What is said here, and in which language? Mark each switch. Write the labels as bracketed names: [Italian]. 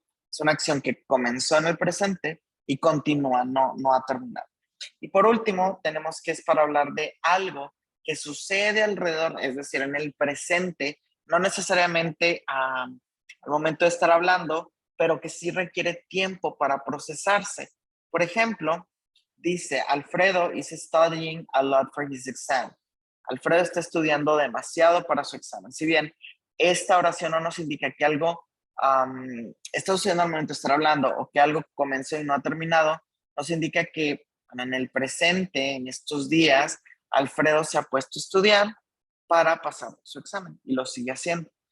[Spanish] Es una acción que comenzó en el presente y continúa, no ha terminado. Y por último, tenemos que es para hablar de algo que sucede alrededor, es decir, en el presente, no necesariamente al momento de estar hablando, pero que sí requiere tiempo para procesarse. Por ejemplo, dice, [English] Alfredo is studying a lot for his exam. [Spanish] Alfredo está estudiando demasiado para su examen. Si bien esta oración no nos indica que algo está sucediendo al momento de estar hablando o que algo comenzó y no ha terminado, nos indica que en el presente, en estos días, Alfredo se ha puesto a estudiar para pasar su examen y lo sigue haciendo.